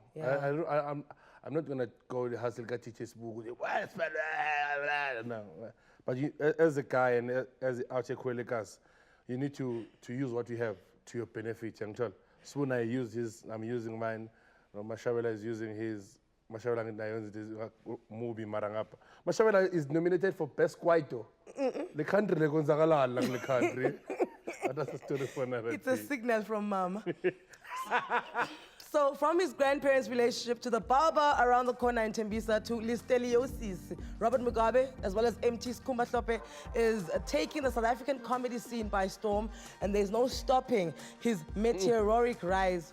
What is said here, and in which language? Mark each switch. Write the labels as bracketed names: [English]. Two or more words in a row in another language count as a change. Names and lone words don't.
[English] I'm not gonna go to hustle, get teachers book. No. But you, as a guy and as out here, you need to use what you have to your benefit, young child. Soon I'm using mine. Mashabela is using his. Mashabela movie Marangapa. Mashabela is nominated for Best Kwaito. The country, the country. That's a story for another. It's a signal from Mama. So from his grandparents' relationship to the barber around the corner in Tembisa to listeriosis, Robert Mugabe, as well as MT Skhumba Hlophe, is taking the South African comedy scene by storm, and there's no stopping his meteoric rise.